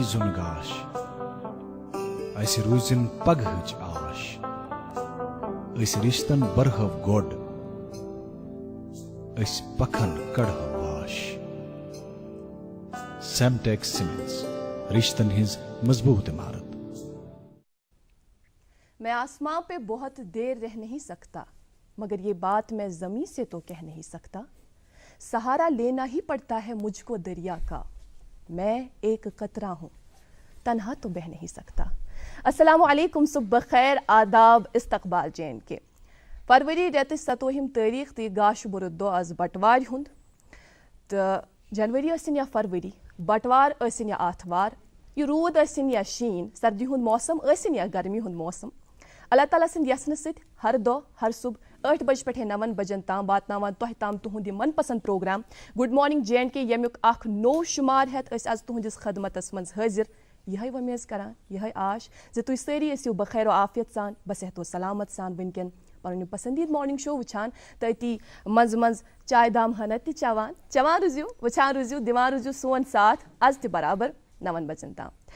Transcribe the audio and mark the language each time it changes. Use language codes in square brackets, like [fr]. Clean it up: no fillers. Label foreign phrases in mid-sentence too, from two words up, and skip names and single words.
[ks] زن گاش اس روزن پگہچ آش، اس رشتن برہو گوڈ اس پکھن کڑہو واش۔ سیمٹیکس سیمنٹس رشتن ہز مضبوط عمارت۔ [ur] میں آسمان پہ بہت دیر رہ نہیں سکتا، مگر یہ بات میں زمین سے تو کہہ نہیں سکتا۔ سہارا لینا ہی پڑتا ہے مجھ کو دریا کا، میں ایک قطرہ ہوں تنہا تو بہ نہیں سکتا۔ [ks] السلام علیکم، صبح خیر، آداب، استقبال JNK۔ فروری ریتچ 27 تاریخ تہ گاش برد دہ آز بٹوار ہند تو جنوری ٲسِن یا فروری، بٹوار ٲسِن یا آتھوار، یہ رود ٲسِن یا شین، سردی ہند موسم ٲسِن یا گرمی ہند موسم، اللہ تعالیٰ سٕنٛدِ یژھنہٕ سۭتۍ ہر دۄہ ہر صبح 8 بجے پٮ۪ٹھے 9 بجن تام واتناوان تۄہہِ تام تُہُنٛد یہِ من پسند پروگرام گڈ مارننگ JNK، ییٚمیُک اکھ نوٚو شُمار ہٮ۪تھ أسۍ آز تُہنٛدِس خدمتس منٛز حٲضِر، یِہے وۄمید کران، یِہے آش زِ تُہۍ سٲری ٲسِو بخیر و عافیت سان، بصحت و سلامت سان وٕنکٮ۪ن پنُن یہِ پسندیٖد مارننگ شو وٕچھان تہٕ أتی منٛزٕ منٛزٕ چاے دام ہنا تہِ چٮ۪وان روٗزِو، وٕچھان روٗزِو، دِوان روٗزِو سون ساتھ آز تہِ برابر 9 بجن تام۔